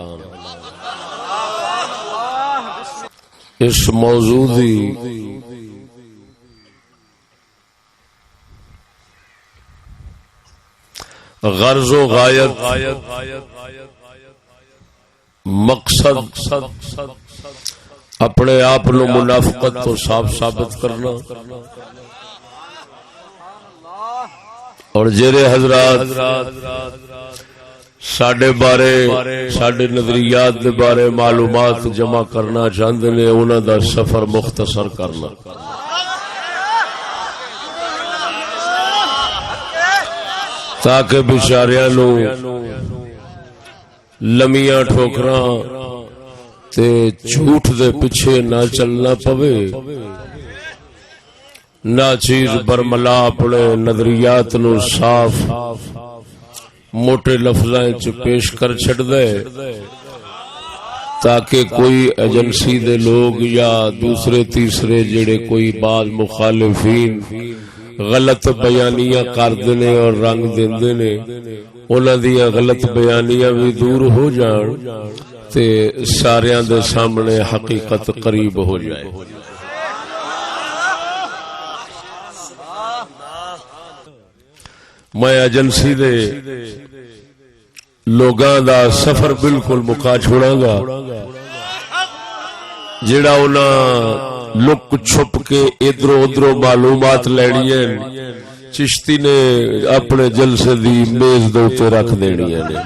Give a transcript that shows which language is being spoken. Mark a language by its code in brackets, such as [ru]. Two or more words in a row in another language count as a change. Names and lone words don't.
[pa] اس موضوع دی غرض و غایت مقصد اپنے آپ نو منافقت تو صاف ثابت کرنا اور جڑے حضرات ساڈے بارے ساڈے نظریات دے بارے معلومات جمع کرنا چاہندے نے انہاں دا سفر مختصر کرنا تاکہ بیچاریاں نو لمیاں ٹھوکراں تے جھوٹ دے پیچھے نہ چلنا پوے، نہ چیز برملا اپنے نظریات نو صاف موٹے لفظاں چ پیش کر چھڑ دے تاکہ کوئی ایجنسی دے لوگ یا دوسرے تیسرے جڑے کوئی بعض مخالفین غلط بیانیاں کردے نے اور رنگ دیندے نے انہاں دیاں غلط بیانیاں بھی دور ہو جان تے ساریاں دے سامنے حقیقت قریب ہو جائے. میں ایجنسی دے لوگاں دا سفر بالکل مکا چھوڑاں گا جڑا انہاں لک چھپ کے ادھرو ادھرو معلومات لینی ہیں چشتی نے اپنے جلسے دی میز دے اوتے رکھ دینی ہیں.